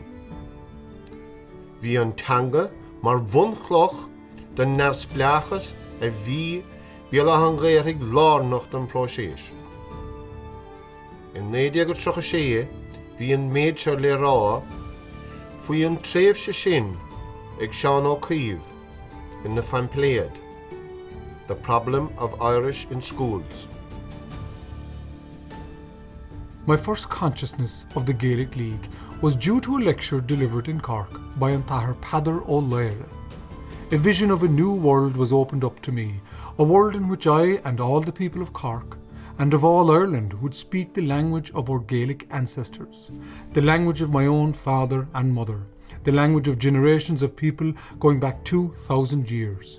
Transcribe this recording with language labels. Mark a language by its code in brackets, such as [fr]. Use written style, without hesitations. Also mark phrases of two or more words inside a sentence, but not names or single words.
[ga] Bhí an teanga mar bhunchlach den neamhspleachas a bhí bealach an ghaorthaigh lárnacht an próisis. In 1936 bhí an méid seo le rá faoi an tréimhse sin ag Seán Ó Cuív in na Fampléad, [en] The Problem of Irish in Schools. My first consciousness of the Gaelic League was due to a lecture delivered in Cork by an Tahar Padar Ó Laire. A vision of a new world was opened up to me, a world in which I and all the people of Cork and of all Ireland would speak the language of our Gaelic ancestors, the language of my own father and mother, the language of generations of people going back 2,000 years.